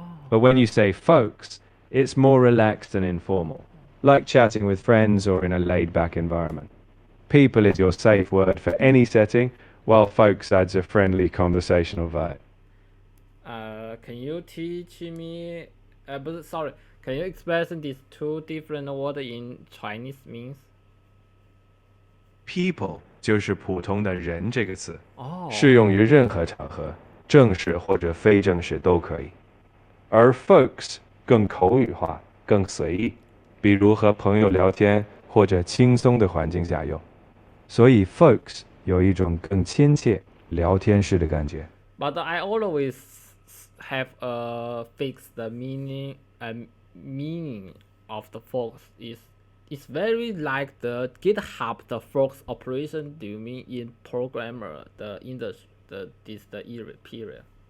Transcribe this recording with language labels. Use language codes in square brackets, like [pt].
[en] But when you say folks, it's more relaxed and informal, like chatting with friends or in a laid back environment. People is your safe word for any setting, while folks adds a friendly conversational vibe. Can you teach me? But sorry, can you express these two different words in Chinese means? [zh] People 就是普通的人这个词，哦，适用于任何场合，正式或者非正式都可以。而 folks 更口语化，更随意，比如和朋友聊天或者轻松的环境下用。所以 folks 有一种更亲切、聊天式的感觉。 [en] But I always have a fixed meaning of the forks is it's very like the GitHub the forks operation. Do you mean in programmer the industry the era period?